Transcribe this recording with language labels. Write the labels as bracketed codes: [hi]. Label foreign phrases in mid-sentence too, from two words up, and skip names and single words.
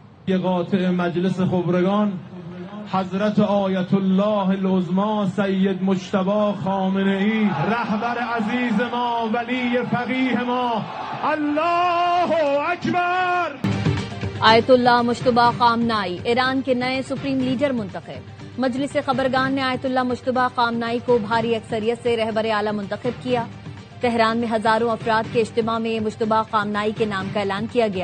[fa] که قاطع مجلس خبرگان حضرت آیت الله العظما سید مجتبی خامنه‌ای رهبر عزیز ما ولی فقیه ما. [ar] اللہ اکبر. [ur] آیت اللہ مجتبی خامنائی ایران کے نئے [en] supreme leader [ur] منتخب. مجلس خبرگان نے آیت اللہ مجتبی خامنائی کو بھاری اکثریت سے رہبر اعلیٰ منتخب کیا. تہران میں ہزاروں افراد کے اجتماع میں مجتبی خامنائی کے نام کا اعلان کیا گیا.